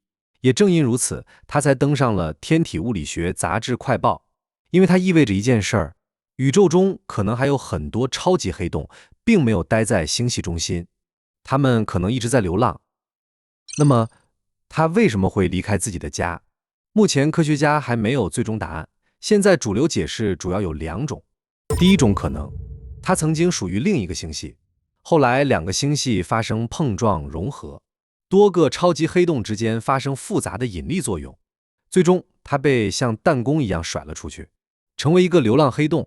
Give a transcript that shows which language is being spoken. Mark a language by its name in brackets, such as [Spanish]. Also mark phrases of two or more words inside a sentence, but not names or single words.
[Chinese] 也正因如此，它才登上了《天體物理學雜誌快報》，因為它意味着一件事兒：宇宙中可能還有很多超級黑洞，並沒有待在星系中心，它們可能一直在流浪。那麼，它為什麼會離開自己的家？目前科學家還沒有最終答案。現在主流解釋主要有2種。第一種可能，它曾經屬於另一個星系， 後來兩個星系發生碰撞融合，多個超級黑洞之間發生複雜的引力作用，最終它被像彈弓一樣甩了出去，成為一個流浪黑洞。